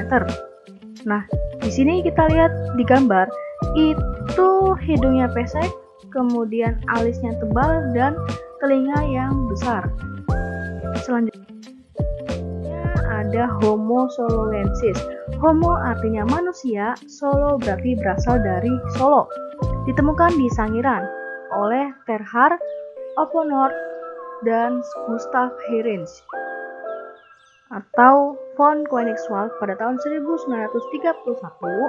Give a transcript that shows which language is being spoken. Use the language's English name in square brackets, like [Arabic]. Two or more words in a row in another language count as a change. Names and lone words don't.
[Indonesian] Nah, di sini kita lihat di gambar itu hidungnya pesek, kemudian alisnya tebal dan telinga yang besar. Selanjutnya ada Homo soloensis. Homo artinya manusia, Solo berarti berasal dari Solo. Ditemukan di Sangiran oleh Terhar Oponort dan Gustav Heyrens atau von Koenigswald pada tahun 1931.